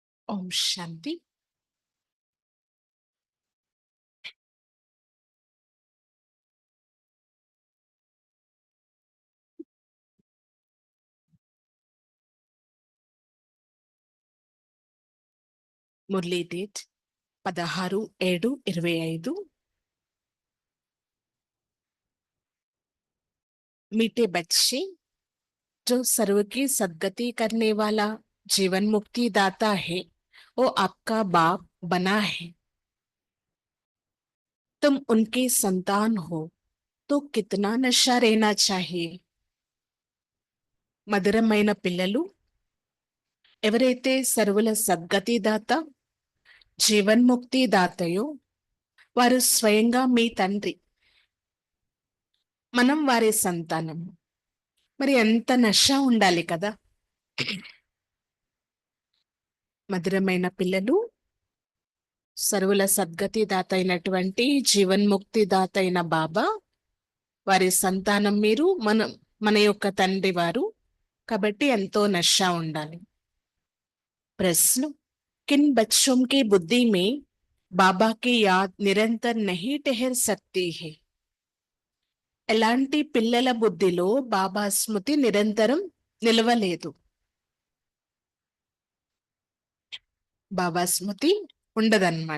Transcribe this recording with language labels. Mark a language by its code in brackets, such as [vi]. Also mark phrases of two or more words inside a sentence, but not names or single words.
[te] ఓం శాంతి. మురళీ డేట్ 16/7/25. [hi] मीठे बच्चे, जो सर्व की सद्गति करने वाला जीवन मुक्ति दाता है, वो आपका बाप बना है. तुम उनके संतान हो तो कितना नशा रहना चाहिए. [te] మధురమైన పిల్లలు, ఎవరైతే సర్వుల సద్గతి దాత జీవన్ముక్తి దాతయో వారు స్వయంగా మీ తండ్రి. మనం వారి సంతానం. మరి ఎంత నశ ఉండాలి కదా. మధురమైన పిల్లలు, సర్వుల సద్గతి దాత అయినటువంటి జీవన్ముక్తి దాత అయిన బాబా వారి సంతానం మీరు. మన యొక్క తండ్రి వారు కాబట్టి ఎంతో నశ ఉండాలి. [hi] ప్రశ్న, किन बच्चों की बुद्धि में बाबा की याद निरंतर नहीं ठहर सकती है. [te] ఎలాంటి పిల్లల బుద్ధిలో బాబా స్మృతి నిరంతరం నిలవలేదు. బాబా స్మృతి ఉండదన్నమాట.